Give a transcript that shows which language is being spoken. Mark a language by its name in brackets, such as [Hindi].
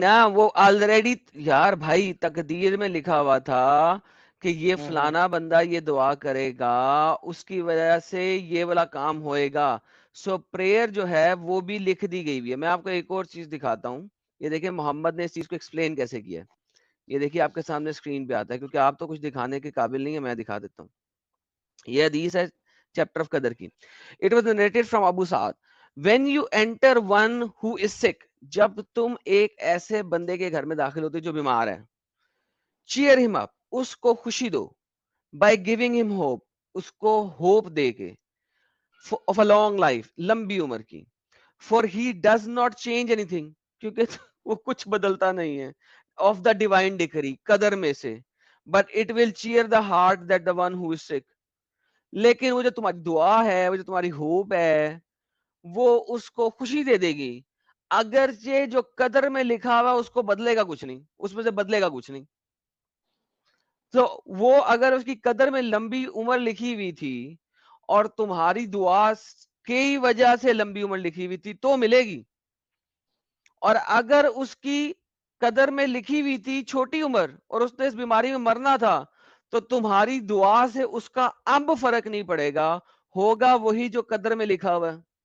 [Urdu] نا, وہ آلریڈی یار بھائی تقدیر میں لکھا ہوا تھا کہ یہ فلانا بندہ یہ دعا کرے گا, اس کی وجہ سے یہ والا کام ہوئے گا. سو پریئر جو ہے وہ بھی لکھ دی گئی ہوئی ہے. میں آپ کو ایک اور چیز دکھاتا ہوں. یہ دیکھیں محمد نے اس چیز کو ایکسپلین کیسے کیا ہے. یہ دیکھیے آپ کے سامنے اسکرین پہ آتا ہے, کیونکہ آپ تو کچھ دکھانے کے قابل نہیں ہے, میں دکھا دیتا ہوں. یہ حدیث ہے چیپٹر آف قدر کی. [English] It was narrated from Abu Sa'ad. When you enter one who is sick, [Urdu] جب تم ایک ایسے بندے کے گھر میں داخل ہوتے جو بیمار ہے, [English] cheer him up, [Urdu] اس کو خوشی دو, [English] by giving him hope, [Urdu] اس کو ہوپ دے کے, [English] of a long life, [Urdu] لمبی عمر کی, [English] for he does not change anything, [Urdu] کیونکہ وہ کچھ بدلتا نہیں ہے, [English] of the divine decree, [Urdu] قدر میں سے, [English] but it will cheer the heart that the one who is sick. [Urdu] لیکن وہ جو تمہاری دعا ہے, وہ جو تمہاری ہوپ ہے, وہ اس کو خوشی دے دے گی, اگرچہ جو قدر میں لکھا ہوا اس کو بدلے گا کچھ نہیں, اس میں سے بدلے گا کچھ نہیں. تو وہ اگر اس کی قدر میں لمبی عمر لکھی ہوئی تھی اور تمہاری دعا کی وجہ سے لمبی عمر لکھی ہوئی تھی تو ملے گی, اور اگر اس کی قدر میں لکھی ہوئی تھی چھوٹی عمر اور اس نے اس بیماری میں مرنا تھا, تو تمہاری دعا سے اس کا اب فرق نہیں پڑے گا, ہوگا وہی جو قدر میں لکھا ہوا ہے.